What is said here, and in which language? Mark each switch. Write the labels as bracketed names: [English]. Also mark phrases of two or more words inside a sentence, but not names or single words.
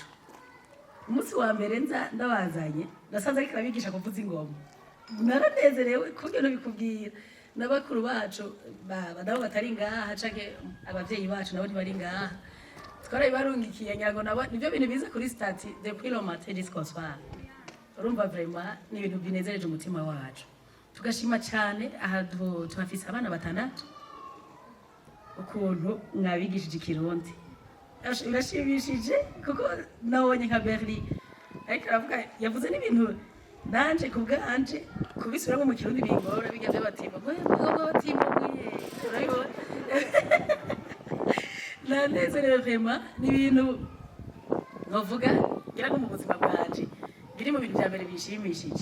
[Rundi] Umunsi wa mbere ndabazanye nasanze ariko arabigisha kuvuza ingoma. Naranezerewe kubyo bikubwira n'abakuru bacu nabo batari ngaha canke abavyeyi bacu nabo ntibari ngaha. Twarabibarungikiye nyago nabo nivyo bintu biza kuri stati [French] depuis le matin jusqu'au soir. [Rundi] Urumva vraiment ni ibintu binezereje umutima wacu. Tugashima cyane aha tuhafise abana batandatu ukuntu mwabigishije ikirundi birashimishije kuko nabonye nka Berli ariko aravuga yavuze n'ibintu nanje kubwanje kubisubiramo mu kirundi bingora bijya by'abatimbo urabibona nanezerewe vraiment n'ibintu bavuga ngira ngo mu buzima bwanje biri mu bintu bya mbere bishimishije.